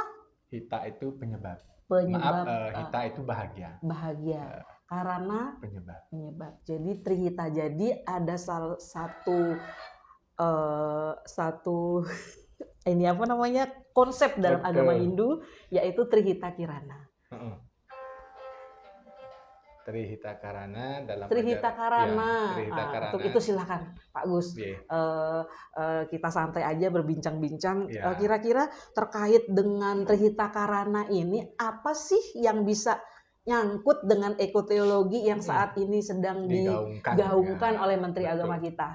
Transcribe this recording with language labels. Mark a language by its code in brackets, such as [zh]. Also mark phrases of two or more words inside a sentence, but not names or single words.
[id] Hita itu penyebab. Hita itu bahagia. Karana penyebab. Jadi Trihita. Jadi ada salah satu ini apa namanya konsep dalam agama Hindu, yaitu Trihita Kirana. Trihita Karana dalam Trihita Karana. Trihita Karana. Untuk itu silakan Pak Gus. Kita santai aja berbincang-bincang. Kira-kira terkait dengan Trihita Karana ini apa sih yang bisa nyangkut dengan ekoteologi yang saat ini sedang digaungkan oleh Menteri Agama kita?